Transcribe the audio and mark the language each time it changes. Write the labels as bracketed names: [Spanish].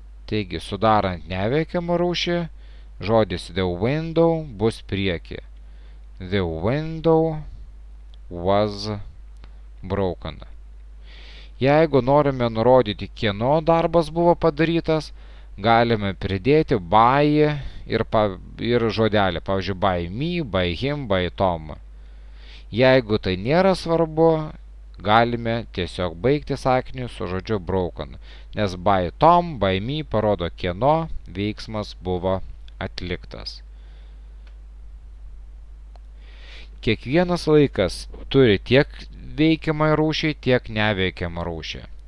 [Lithuanian] Taigi, sudarant neveikiamą rūšį, žodis [English] the window [Lithuanian] bus prieki. [English] The window was broken. [Lithuanian] Jeigu norime nurodyti, kieno darbas buvo padarytas, galime pridėti by ir žodelį. Pavyzdžiui, [English] by me, by him, by Tom. [Lithuanian] Jeigu tai nėra svarbu, galime tiesiog baigti sakinį su žodžiu broken, nes [English] by Tom, by me [Lithuanian] parodo, kieno veiksmas buvo atliktas. Kiekvienas laikas turi tiek veikiamą rūšį, tiek neveikiamą rūšį.